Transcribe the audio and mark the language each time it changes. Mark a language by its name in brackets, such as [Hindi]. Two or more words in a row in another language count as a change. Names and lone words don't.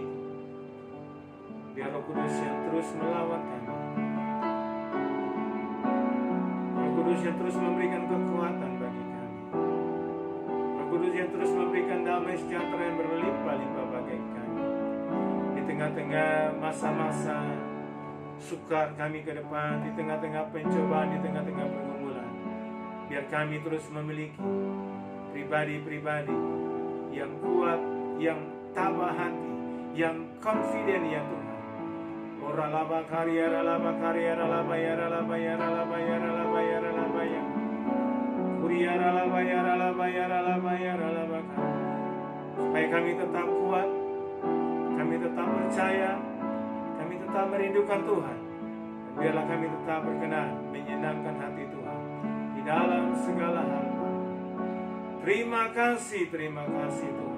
[Indonesian] Biar Roh Kudus yang terus melawat kami, Roh Kudus yang terus memberikan kekuatan bagi kami, Roh Kudus yang terus memberikan damai sejahtera yang berlimpah-limpah bagi kami di tengah-tengah masa-masa sukar kami ke depan, di tengah-tengah pencobaan, di tengah-tengah pergumulan. Biar kami terus memiliki pribadi-pribadi yang kuat, yang tabah hati, yang confident ya Tuhan. Ora laba karya, ralaba karya, ralaba ya, ralaba ya, ralaba ya, ralaba ya, ralaba ya. Kuria ralaba ya, ralaba ya, ralaba ya, ralaba. Supaya kami tetap kuat, kami tetap percaya, kami tetap merindukan Tuhan. Dan biarlah kami tetap berkenan menyenangkan hati Tuhan di dalam segala hal. Terima kasih Tuhan.